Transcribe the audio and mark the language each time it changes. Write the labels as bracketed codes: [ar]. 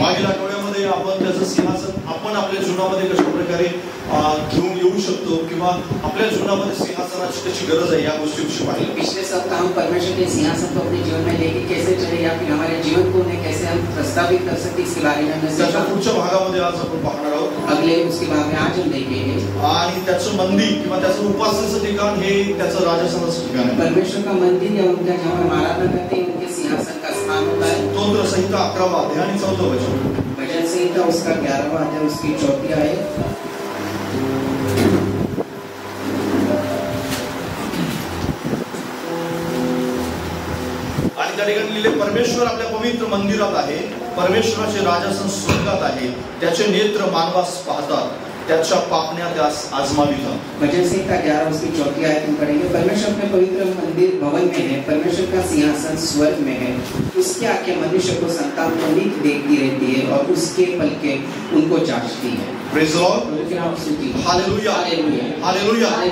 [mr] मागील आठवड्यामध्ये आपण त्याचं सिंहासन आपण आपल्या जीवनामध्ये कशा प्रकारे घेऊन येऊ शकतो किंवा आपल्या जीवनामध्ये सिंहासनाची कशी गरज आहे या गोष्टीविषयी पाहिलं। [hi] पिछले सप्ताह हम परमेश्वर के सिंहासन को अपने जीवन में लेके कैसे चले या फिर हमारे जीवन को उन्हें कैसे हम प्रस्तावित कर सकते इसके बारे में हमने [mr] त्याच्या पुढच्या भागामध्ये आज आपण पाहणार आहोत। [hi] अगले उसके भाग में आज हम देखेंगे। [mr] आणि त्याचं मंदिर किंवा त्याचं उपासनेचं ठिकाण हे त्याचं राजस्थानाचं ठिकाण आहे। [hi] परमेश्वर का मंदिर या उनका जहाँ पर आराधना करते हैं उनके सिंहासन का स्थान होता है। [mr] स्तोत्र संहिता 11वां अध्याय आणि 4वां वचन, [hi] भजन संहिता उसका 11वां अध्याय उसकी 4थी आयत। [mr] आणि त्या ठिकाणी लिहिले, परमेश्वर आपल्या पवित्र मंदिरात आहे, परमेश्वराचे राजासन स्वर्गात आहे, त्याचे नेत्र मानवास पाहतात, त्याच्या पापण्या त्यास आजमावितात। [hi] भजन संहिता 11 उसकी 4थी आयत में पढ़ेंगे, परमेश्वर अपने पवित्र मंदिर भवन में है, परमेश्वर का सिंहासन स्वर्ग में है, उसकी आंखें मनुष्य को संतान को नित देखती रहती है और उसके पलकें उनको जांचती है। [en] Praise the Lord, hallelujah, hallelujah.